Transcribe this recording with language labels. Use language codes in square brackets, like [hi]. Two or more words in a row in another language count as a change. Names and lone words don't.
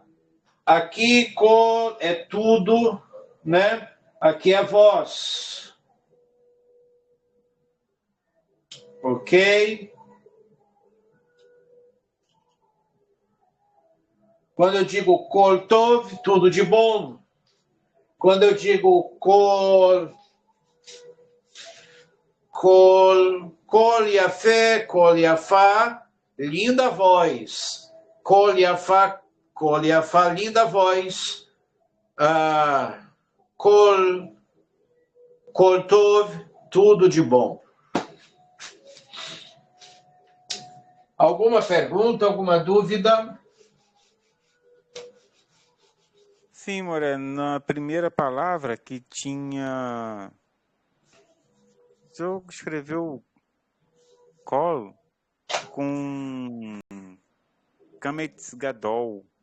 [pt] Aqui é tudo, né? Aqui é voz. Ok? Quando eu digo [he] כל טוב, [pt] tudo de bom. Quando eu digo [he] קול יפה, קול יפה, [pt] linda voz. [he] קול יפה, [pt] linda voz. [he] כל טוב, [pt] tudo de bom. Alguma pergunta, alguma dúvida? Sim, Moreno, na primeira palavra que tinha... O senhor escreveu colo com [he] קמץ גדול.